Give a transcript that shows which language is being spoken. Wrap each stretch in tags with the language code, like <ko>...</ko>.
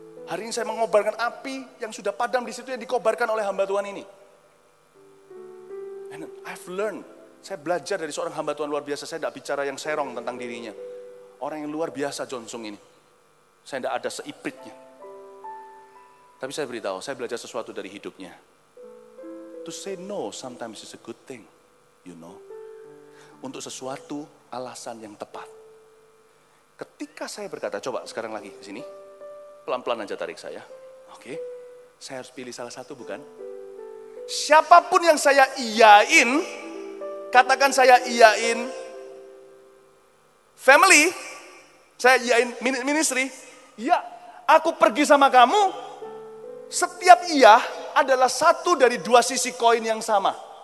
<id>Hari ini saya mengobarkan api yang sudah padam di situ yang dikobarkan oleh hamba Tuhan ini.</id> <en>And I've learned,</en> <id>saya belajar dari seorang hamba Tuhan luar biasa. Saya tidak bicara yang serong tentang dirinya. Orang yang luar biasa John Sung ini. Saya tidak ada seipritnya. Tapi saya beritahu, saya belajar sesuatu dari hidupnya.</id> <en>To say no sometimes is a good thing, you know.</en> <id>Untuk sesuatu alasan yang tepat. Ketika saya berkata, coba sekarang lagi ke sini. Pelan-pelan aja tarik saya. Oke. Saya harus pilih salah satu bukan? Siapapun yang saya iyain, katakan saya iyain family, saya iyain ministry, ya aku pergi sama kamu, setiap iya adalah satu dari dua sisi koin yang sama.</id>